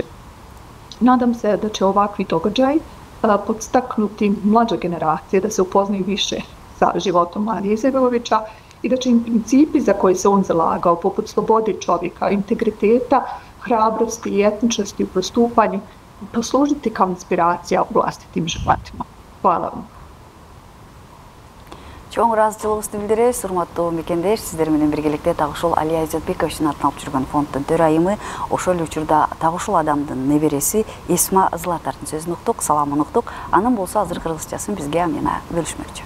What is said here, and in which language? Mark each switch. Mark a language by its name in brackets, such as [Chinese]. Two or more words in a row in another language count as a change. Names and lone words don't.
[Bosnian] Nadam se da će ovakvi događaji podstaknuti mlađe generacije da se upoznaju više sa životom Alije Izetbegovića i da će im principi za koje se on zalagao, poput slobode čovjeka, integriteta, hrabrosti i etničnosti u postupanju, poslužiti kao inspiracija u vlastitim životima. Hvala vam. [Kyrgyz] Чоң ыраазычылыгыбызды билдиребиз, урматтуу мекендеш, сиздер менен биргеликте так ушул Алия Изетбековичтин атын алып жүргөн фонддун төрайымы, ошол эле учурда так ушул адамдын небереси Эсма Златардын сөзүн уктук, саламын уктук. Анын болсо азыр кыргызчасын бизге Амина бөлүшмөкчү.